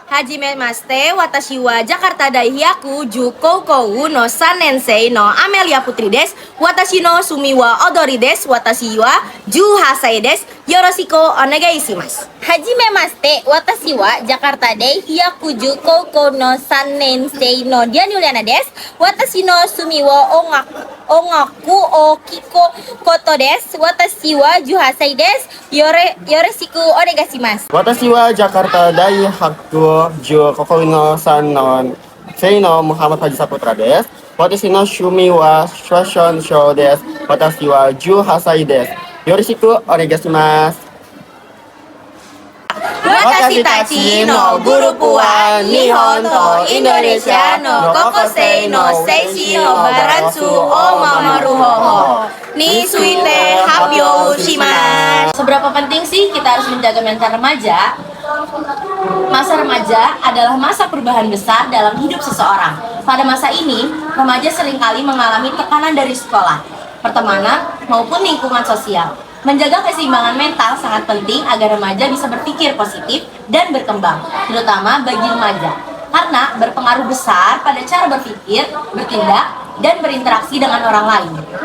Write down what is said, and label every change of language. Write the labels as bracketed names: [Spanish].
[Japanese] Hajime maste, watashi wa Jakarta Daihiyaku Jukoukou no 3年生のアメリアプトリです。私の趣味は踊りです。私は18歳です。よろしくお願いします。はじめまして、私はジャカルタで飛躍中高校の3年生のディアニュリアナです。私の趣味は音楽を聴くことです。私は18歳です。よろしくお願いします。私はジャカルタ大学中高校の3年生のムハマドハジサプトラです。私の趣味はファッションショーです。私は18歳です。よろしくお願いします。私たちのグループは日本とインドネシアの高校生の精神のバランスを守る方法について発表します。 [Indonesian] Seberapa penting sih kita harus menjaga mental remaja? Masa remaja adalah masa perubahan besar dalam hidup seseorang. Pada masa ini, remaja seringkali mengalami tekanan dari sekolah, pertemanan, maupun lingkungan sosial. Menjaga keseimbangan mental sangat penting agar remaja bisa berpikir positif dan berkembang, terutama bagi remaja, karena berpengaruh besar pada cara berpikir, bertindak, dan berinteraksi dengan orang lain.